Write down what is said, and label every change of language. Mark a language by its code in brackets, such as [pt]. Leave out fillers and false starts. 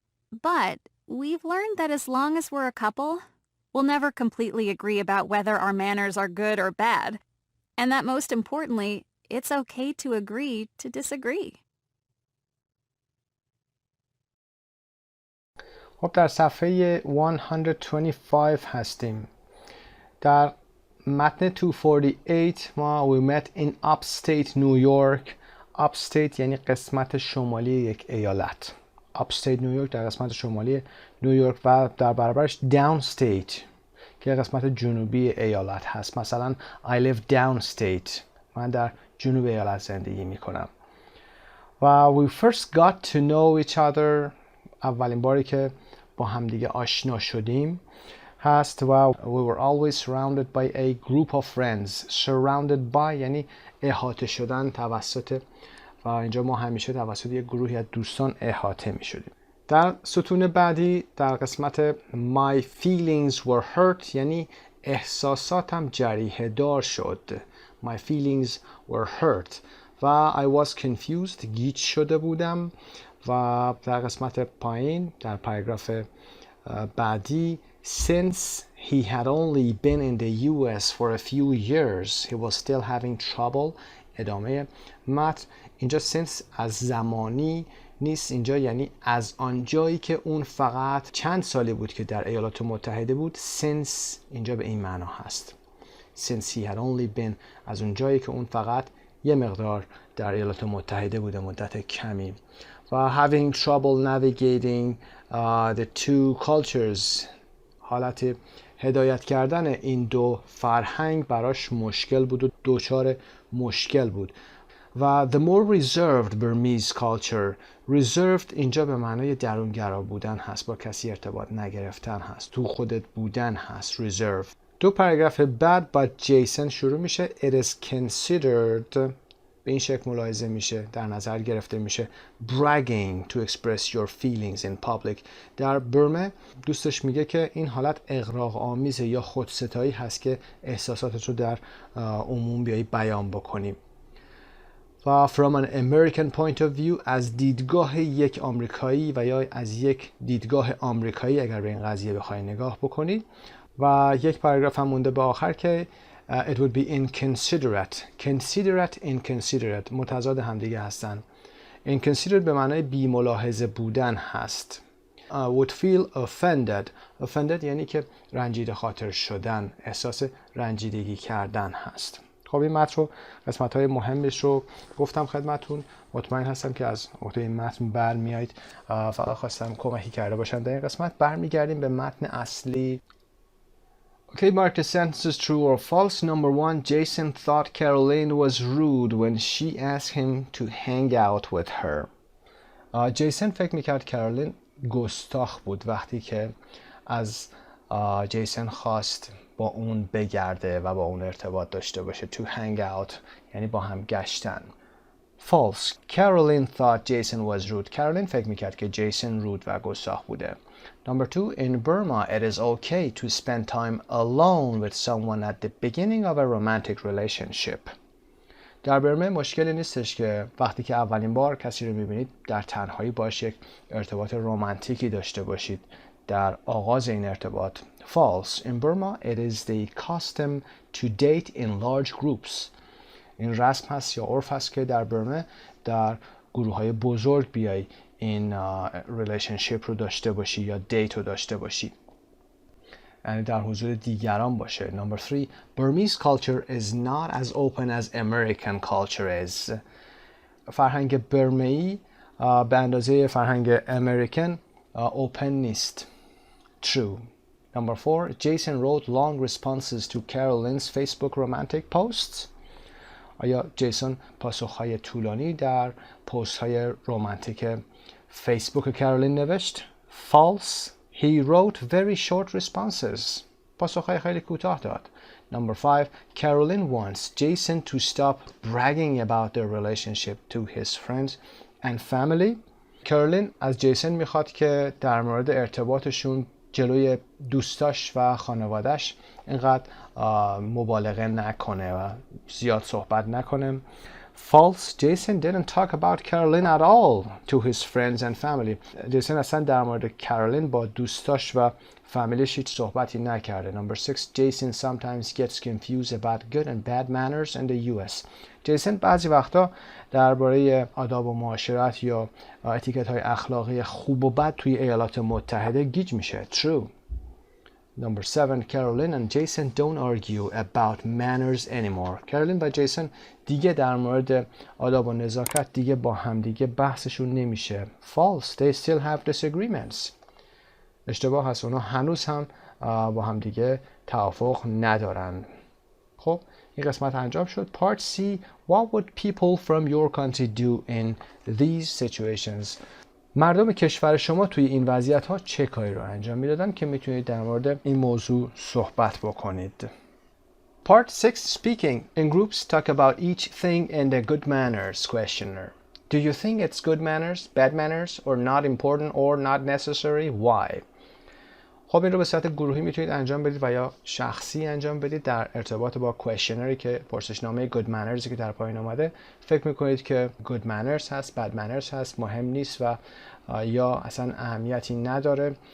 [en] But we've learned that as long as we're a couple, we'll never completely agree about whether our manners are good or bad, and that most importantly, it's okay to agree to disagree. [fa] خب در صفحه 125 هستیم. در متن 248 ما [en] we met in upstate New York. [fa] upstate یعنی قسمت شمالی یک ایالت. upstate New York در قسمت شمالی نیویورک و در برابرش downstate که قسمت جنوبی ایالت هست. [en] مثلا I live downstate. [fa] من در جنوب ایالت زندگی می کنم. [en] و we first got to know each other. [fa] اولین باری که با همدیگه آشنا شدیم هست و [en] we were always surrounded by a group of friends. [fa] surrounded by یعنی احاطه شدن توسط، و اینجا ما همیشه توسط یک گروهی از دوستان احاطه می شدیم. در ستون بعدی در قسمت [en] my feelings were hurt [fa] یعنی احساساتم جریحه دار شد. [en] my feelings were hurt و I was confused [fa] گیج شده بودم. و در قسمت پایین در پاراگراف بعدی [en] since he had only been in the US for a few years he was still having trouble. [fa] ادامه متن اینجا since از زمانی نیست، اینجا یعنی از آنجایی که اون فقط چند سالی بود که در ایالات متحده بود. since اینجا به این معنا هست [en] since he had only been، [fa] از اونجایی که اون فقط یه مقدار در ایالات متحده بوده، مدت کمی. و [en] having trouble navigating the two cultures، [fa] حالت هدایت کردن این دو فرهنگ براش مشکل بود و دوچار مشکل بود. و [en] the more reserved Burmese culture، [fa] reserved اینجا به معنای درونگرا بودن هست، با کسی ارتباط نگرفتن هست، تو خودت بودن هست reserved. دو پاراگراف بعد با جیسن شروع میشه. [en] it is considered، [fa] به این شکل ملاحظه میشه، در نظر گرفته میشه [en] bragging to express your feelings in public. [fa] در برمه دوستش میگه که این حالت اغراق آمیزه یا خودستایی هست که احساساتت رو در عموم بیایی بیان بکنیم. و [en] from an American point of view، [fa] از دیدگاه یک آمریکایی و یا از یک دیدگاه آمریکایی اگر به این قضیه بخوای نگاه بکنید. و یک پاراگراف هم مونده به آخر که [en] it would be inconsiderate. [fa] considerate inconsiderate متضاد همدیگه هستن. inconsiderate به معنای بی ملاحظه بودن هست. [en] would feel offended. [fa] offended یعنی که رنجیده خاطر شدن، احساس رنجیدگی کردن هست. خب این متن رو، قسمت های مهمش رو گفتم خدمتون. مطمئن هستم که از عهده این متن برمیایید. فقط خواستم کمکی کرده باشم در این قسمت. برمیگردیم به متن اصلی. [en] Okay, mark the sentences true or false. Number 1, Jason thought Caroline was rude when she asked him to hang out with her. [fa] جیسن فکر میکرد کارولین گستاخ بود وقتی که از جیسن خواست با اون بگرده و با اون ارتباط داشته باشه. To hang out یعنی با هم گشتن. [en] False. Caroline thought Jason was rude. [fa] Caroline فکر میکرد که جیسن رود و گستاخ بوده. [en] Number 2. In Burma, it is okay to spend time alone with someone at the beginning of a romantic relationship. [fa] در برمه مشکلی نیستش که وقتی که اولین بار کسی رو میبینید در تنهایی باش یک ارتباط رمانتیکی داشته باشید در آغاز این ارتباط. [en] False. In Burma, it is the custom to date in large groups. [fa] این رسم هست یا عرف هست که در برمه در گروه های بزرگ بیای این ریلیشنشیپ رو داشته باشی یا دیت رو داشته باشی، یعنی در حضور دیگران باشه. [en] Number 3. Burmese culture is not as open as American culture is. [fa] فرهنگ برمه‌ای به اندازه فرهنگ امریکن اوپن نیست. [en] True. Number 4. Jason wrote long responses to Caroline's Facebook romantic posts. [fa] آیا جیسون پاسخهای طولانی در پست های رمانتیک فیسبوک کارولین نوشت؟ False. [en] He wrote very short responses. [fa] پاسخهای خیلی کوتاه داد. [en] Number 5. Caroline wants Jason to stop bragging about their relationship to his friends and family. [fa] کارولین از جیسن میخواد که در مورد ارتباطشون جلوی دوستاش و خانوادش اینقدر مبالغه نکنه و زیاد صحبت نکنه. [en] False. Jason didn't talk about Caroline at all to his friends and family. [fa] جیسن اصلا در مورد کارولین با دوستاش و فامیلیش هیچ صحبتی نکرده. [en] Number 6. Jason sometimes gets confused about good and bad manners in the US. [fa] جیسن بعضی وقتا درباره آداب و معاشرت یا اتیکت های اخلاقی خوب و بد توی ایالات متحده گیج میشه. [en] True. Number 7. Caroline and Jason don't argue about manners anymore. [fa] کارولین و جیسن دیگه در مورد آداب و نزاکت دیگه با هم دیگه بحثشون نمیشه. [en] False. They still have disagreements. [fa] اشتباه هست، اونا هنوز هم با هم دیگه توافق ندارن. خب این قسمت انجام شد. Part C. [en] What would people from your country do in these situations? [fa] مردم کشور شما توی این وضعیت ها چه کاری رو انجام میدادن که میتونید در مورد این موضوع صحبت بکنید. [en] Part 6. Speaking in groups talk about each thing in the good manners questionnaire. Do you think it's good manners, bad manners, or not important or not necessary? Why? [fa] خب این رو به صورت گروهی میتونید انجام بدید و یا شخصی انجام بدید در ارتباط با کوئسشنری که پرسشنامه good manners که در پایین اومده. فکر میکنید که good manners هست، bad manners هست، مهم نیست و یا اصلا اهمیتی نداره.